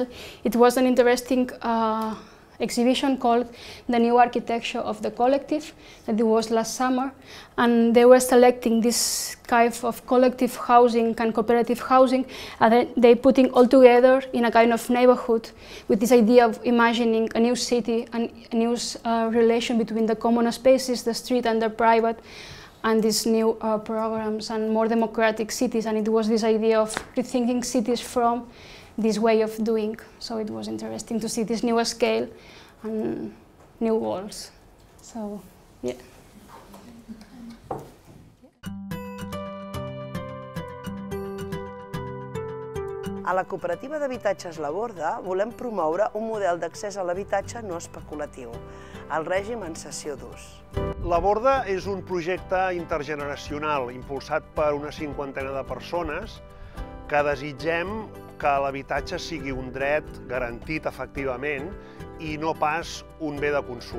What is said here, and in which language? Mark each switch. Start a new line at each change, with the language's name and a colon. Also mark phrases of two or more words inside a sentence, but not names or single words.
English: It was an interesting exhibition called The New Architecture of the Collective, that it was last summer, and they were selecting this kind of collective housing and cooperative housing, and then they putting all together in a kind of neighborhood with this idea of imagining a new city and a new relation between the common spaces, the street and the private, and these new programs and more democratic cities. And it was this idea of rethinking cities from this way of doing. So it was interesting to see this new scale and new walls. So, yeah.
Catalan: A la cooperativa d'habitatges La Borda volem promoure un model d'accés a l'habitatge no especulatiu, el règim en cessió d'ús. La Borda és un projecte intergeneracional impulsat per una cinquantena de persones que desitgem que l'habitatge sigui un dret garantit efectivament i no pas un bé de consum.